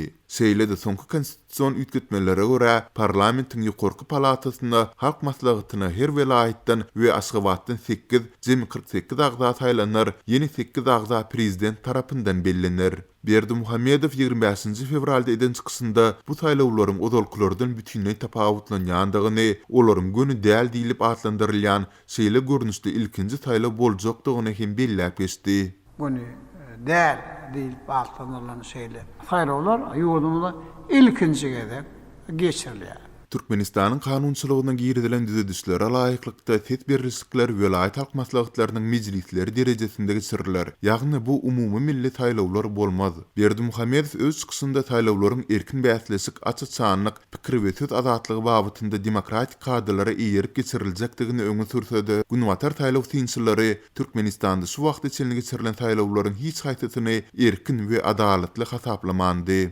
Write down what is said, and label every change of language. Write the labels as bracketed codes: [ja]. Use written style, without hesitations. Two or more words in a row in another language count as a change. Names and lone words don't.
[tk] Seýlede soňky konstitusiýon ütgetmelere görä parlamentiň ýokarky palatasynda halk maslahatyna her welaýatdan we Aşgabatdan 8, jemi 48 agza saýlanlar, ýeni 8 agza prezident tarapyndan bellenler. Berdimuhammedow 25 fevralda eden çykysynda bu saýlawlaryň odalkylardan bütünlüği tapawutlanýandygyny, olaryň göni däl diýilip atlandyrylýan şeýle görnüşde ilkinji saýlaw boljakdygyny hem belläp geçdi. [tr] Bunu değer değil altından şeyler. [tk] Saýlawlar ýurdumyzda ilkinji gezek geçirilýär. Türkmenistanyň kanunçylygyna girdilen düzedişlere laýyklykda tedbirlikler welaýat halk maslahatlarynyň mejlisleri derejesinde geçiriler. Ýagny bu umumy milli saýlawlar bolmaz. Berdimuhammedow öz çykysynda saýlawlaryň erkin bäsleşik, açyk çanlyk, pikir we söz azatlygy babynda demokratik kadrlara eýerip geçiriljekdigini öňe sürse-de, günwatar saýlaw synçylary Türkmenistanda şu wagt içinde geçirilen saýlawlaryň hiç haýtatyny erkin we adaletli hasaplamandy.